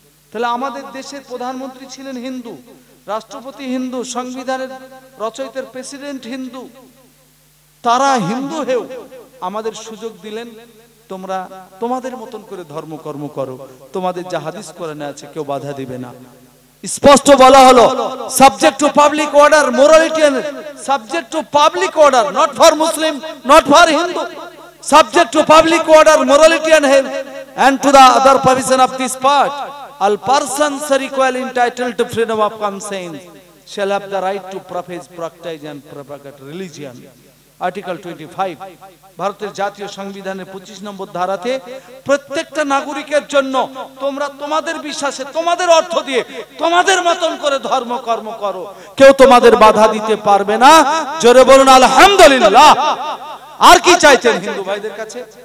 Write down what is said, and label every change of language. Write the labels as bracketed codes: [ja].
[bn] তাহলে আমাদের দেশের প্রধানমন্ত্রী ছিলেন হিন্দু, রাষ্ট্রপতি হিন্দু, সংবিধানের রচয়িতার প্রেসিডেন্ট হিন্দু, তারা হিন্দু হয়েও আমাদের সুযোগ দিলেন তোমরা তোমাদের মতন করে ধর্মকর্ম করো, তোমাদের যা হাদিস কোরআনে আছে কেউ বাধা দিবে না। স্পষ্ট বলা হলো [en] Subject to public order, morality and subject to public order, not for Muslim, not for Hindu, subject to public order, morality and health, and to the other provision of this part. All persons are equally entitled to freedom of conscience, shall have the right to profess, practice and propagate religion. [bn] Article 25 ভারতের জাতীয় সংবিধানের 25 নম্বর ধারাতে প্রত্যেকটা নাগরিকের জন্য তোমরা তোমাদের বিশ্বাসে তোমাদের অর্থ দিয়ে তোমাদের মতন করে ধর্ম কর্ম করো, কেউ তোমাদের বাধা দিতে পারবে না। জোরে বলুন আলহামদুলিল্লাহ। আর কি চাইছেন হিন্দু ভাইদের কাছে?